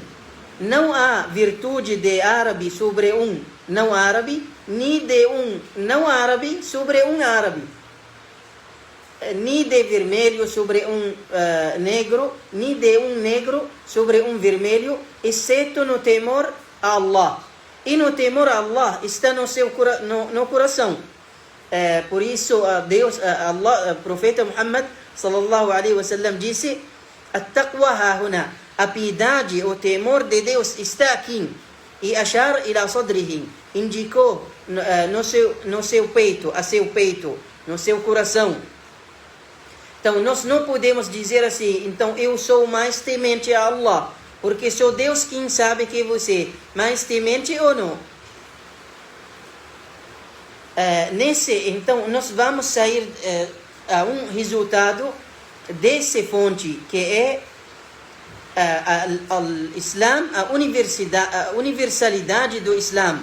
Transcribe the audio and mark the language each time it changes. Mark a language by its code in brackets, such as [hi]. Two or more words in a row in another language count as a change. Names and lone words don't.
[pt] Não há virtude de árabe sobre um não árabe, nem de um não árabe sobre um árabe, nem de vermelho sobre um negro, nem de um negro sobre um vermelho, exceto no temor a Allah. E no temor a Allah está no coração. Por isso, Allah, o profeta Muhammad [ar] صلى الله عليه وسلم [pt] disse: [ar] "التقوى هاهنا", [pt] a piedade, o temor de Deus está aqui. [ar] E أشار إلى صدره, [pt] indicou no seu peito, a seu peito. no seu coração. Então, nós não podemos dizer assim, então eu sou mais temente a Allah, porque só Deus quem sabe que você é mais temente ou não. Então, nós vamos sair a um resultado dessa fonte, que é o Islã, a universalidade do Islã.